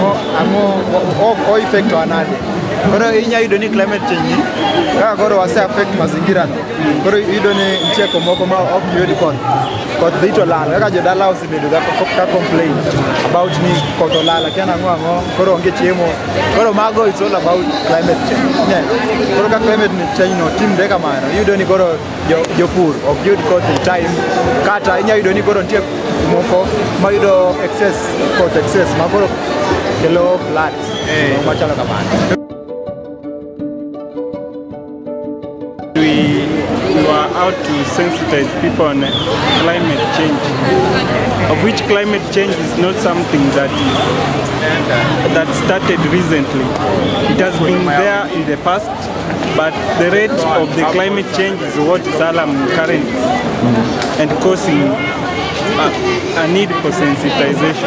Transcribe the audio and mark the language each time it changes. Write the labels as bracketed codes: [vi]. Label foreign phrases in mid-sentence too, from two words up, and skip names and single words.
[luo] Ango o effect anade. Koro inya yudo ni [en] climate change [luo] kaka koro wase affect mazingira. Koro yudo ni nitie komoko ma ok yud koth dhi to lal kaka jodala osebedo ka [en] complain about [luo] ni koth olal akia ang'o koro onge chiemo. Koro mago [en] it's all about climate change. [luo] Koro ka [en] climate change [luo] no timre kamano yudo ni koro jopur ok yud koth [en] in time [luo] kata inya yudo ni koro nitie moko ma yudo koth excess ma koro kelo floods machalo kamano. [en] We were out to sensitize people on climate change, of which climate change is not something that started recently. It has been there in the past, but the rate of the climate change is what is alarming currently and causing a need for sensitization.